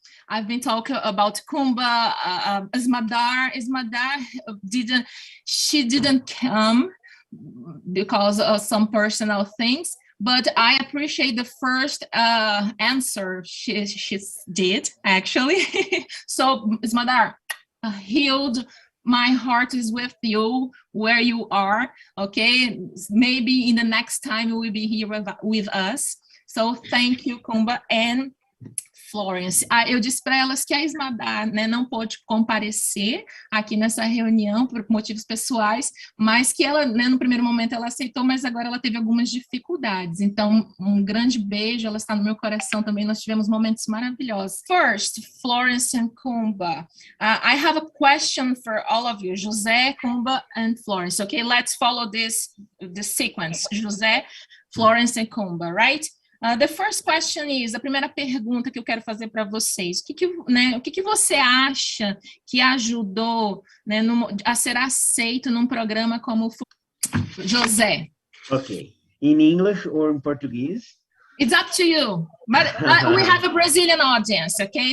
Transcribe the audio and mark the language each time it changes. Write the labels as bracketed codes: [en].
[en] I've been talking about Kumba, Ismadar didn't come because of some personal things, but I appreciate the first answer she did, actually. So Ismadar, healed, my heart is with you where you are, okay? Maybe in the next time you will be here with us. So thank you, Kumba and Florence. [pt] Eu disse para elas que a Ismadar, né, não pôde comparecer aqui nessa reunião por motivos pessoais, mas que ela, né, no primeiro momento ela aceitou, mas agora ela teve algumas dificuldades. Então, um grande beijo, ela está no meu coração também, nós tivemos momentos maravilhosos. [en] First, Florence and Kumba. I have a question for all of you, José, Kumba and Florence. Okay, let's follow the sequence. José, Florence and Kumba, right? The first question is, [pt] a primeira pergunta que eu quero fazer para vocês, o que você acha que ajudou, né, a ser aceito num programa como o José? [en] Okay. In English or in Portuguese? It's up to you. But we have a Brazilian audience, okay?